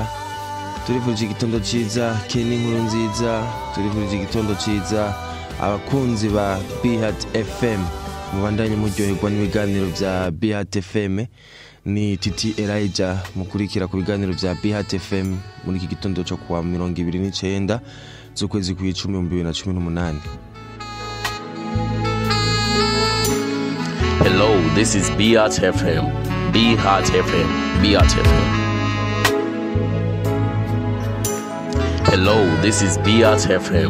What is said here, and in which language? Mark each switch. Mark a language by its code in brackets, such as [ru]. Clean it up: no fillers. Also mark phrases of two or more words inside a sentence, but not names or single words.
[rn] Turifurije igitondo ciza Kenny Nkuru Nziza, turifurije igitondo ciza abakunzi ba BHT FM, mubandanye muryoherwa n'ibiganiro bya BHT FM. Ni Titi Elijah mukurikira ku biganiro bya BHT FM muri iki gitondo cyo kuwa 29 z'ukwezi kwa 10 2018. [en] Hello, this is BHT FM. BHT FM. BHT FM. Hello, this is BHT FM.